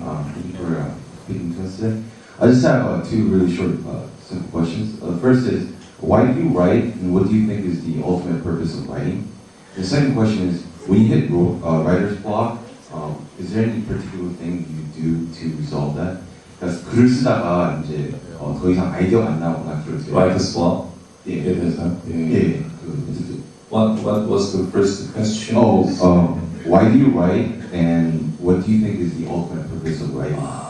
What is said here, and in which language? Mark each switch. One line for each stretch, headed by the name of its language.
English: Thank you for speaking to us today. I just have two really short, simple questions. The first is, why do you write, and what do you think is the ultimate purpose of writing? The second question is, when you hit writer's block, is there any particular thing you do to resolve that?
Korean: 그러니까 글을 쓰다가 이제 더 이상 아이디어가 안 나오거나 그럴 때.
English: Writer's block?
Korean: 예. 예.
English: What was the first question? Why do you write, and what do you think is the ultimate purpose of writing?